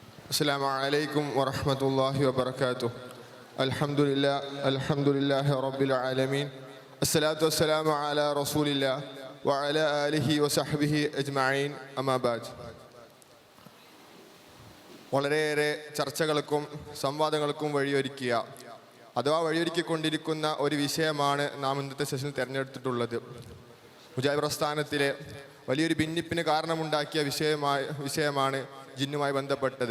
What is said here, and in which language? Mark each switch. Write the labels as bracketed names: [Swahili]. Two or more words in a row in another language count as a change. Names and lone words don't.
[Arabic] السلام عليكم ورحمة الله وبركاته. الحمد لله رب العالمين. الصلاة والسلام على رسول الله وعلى آله وصحبه أجمعين. أما بعد. [Malayalam] വളരെയേറെ ചർച്ചകൾക്കും സംവാദങ്ങൾക്കും വഴിയൊരുക്കിയ അഥവാ വഴിയൊരുക്കിക്കൊണ്ടിരിക്കുന്ന ഒരു വിഷയമാണ് നാം ഇന്നത്തെ സെഷനിൽ തിരഞ്ഞെടുത്തിട്ടുള്ളത്. മുജാഹിദ് പ്രസ്ഥാനത്തിലെ വലിയൊരു ഭിന്നിപ്പിന് കാരണമുണ്ടാക്കിയ വിഷയമാണ് ജിന്നുമായി ബന്ധപ്പെട്ടത്.